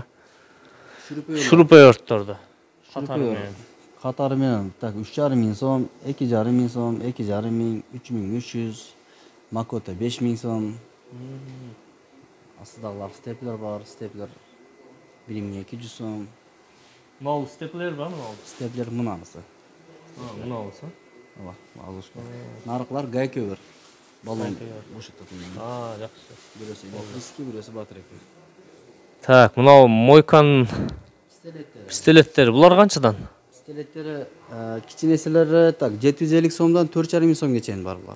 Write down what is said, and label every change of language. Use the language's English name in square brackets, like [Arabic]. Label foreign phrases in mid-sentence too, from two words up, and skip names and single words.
[Kyrgyz] Шуруповерттөрдү. Катары менен так 3,5 миң сом, 2,5 миң сом, 2,5 миң, 3300, Макота 5 миң сом. Астыдагылар степлер бар, степлер 1200 сом. Мынау степлер бар мынау. Степлер мынасы. Мынаусы. Ооба, алышка. Нарыклар гайка бар. Баллон Гайка. бошототун. Жакшы. Бирөөсү электрический, бирөөсү батарейка. Так, мынау мойканын Стелеттер. пистолеттери. Булар канчадан? Стелеттери кичинеселери так 750 сомдон 4,5 сомго чейин бар булар.